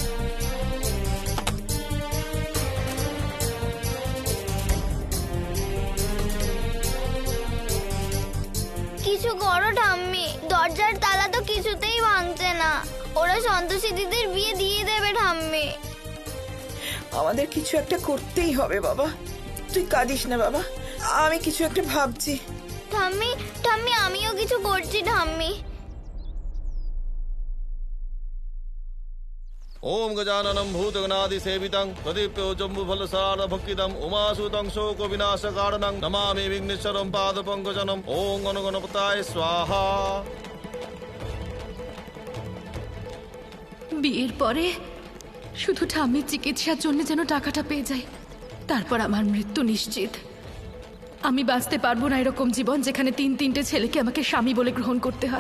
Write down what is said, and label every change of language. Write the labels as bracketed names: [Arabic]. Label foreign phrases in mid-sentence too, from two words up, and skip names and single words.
[Bangla] কিছু করো ঠাম্মি, দরজার তালা তো কিছুতেই ভাঙছে না। ওরা সন্তোষী দিদির বিয়ে দিয়ে দেবে ঠাম্মি। আমাদের কিছু একটা করতেই হবে বাবা। তুই কাঁদিস না বাবা, আমি কিছু একটা ভাবছি। ঠাম্মি, ঠাম্মি আমিও কিছু করছি ঠাম্মি। [Sanskrit] ओम गजाननं भूतगणादिसेवितं प्रदीप्यो जम्बुफलसारभक्षितं उमासुतं शोकविनाशकारणं नमामि विघ्नेश्वरं पादपङ्कजनं ॐ गणगणपताय स्वाहा। [Bangla] বিয়ের পরে শুধু ঠাম্মির চিকিৎসার জন্য যেন টাকাটা পেয়ে যাই, তারপর আমার মৃত্যু নিশ্চিত। আমি বাঁচতে পারবো না এরকম জীবন যেখানে তিনটে ছেলেকে আমাকে স্বামী বলে গ্রহণ করতে হয়।